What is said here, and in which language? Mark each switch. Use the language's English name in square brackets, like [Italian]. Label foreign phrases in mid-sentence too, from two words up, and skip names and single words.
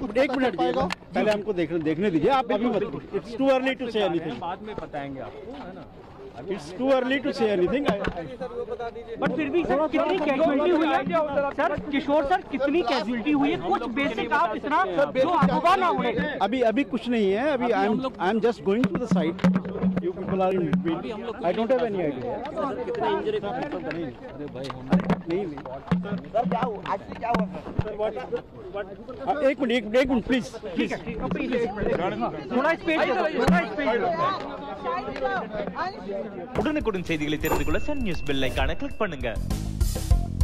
[Hindi] एक मिनट पहले हमको देखने दीजिए, आप अभी मत। [English] It's too early to say anything, [Hindi] बाद में बताएंगे आपको, है ना? [English] It's too early to say anything. [Hindi] बट फिर भी सर कितनी कैजुअलिटी हुई है सर? किशोर सर कितनी कैजुअलिटी हुई है? कुछ बेसिक आप इतना जो अफवाह ना उड़े। अभी कुछ नहीं है, अभी [English] I am just going to the site, you people are in between, I don't have any idea [Hindi] कितना इंजरी का। अरे भाई हम नहीं सर क्या हुआ आज क्या हुआ सर? एक मिनट प्लीज थोड़ा स्पेस [Tamil] உடனுக்குடன் செய்திகளை தெரிந்து கொள்ள சன் நியூஸ் பெல் ஐகானை கிளிக் பண்ணுங்க.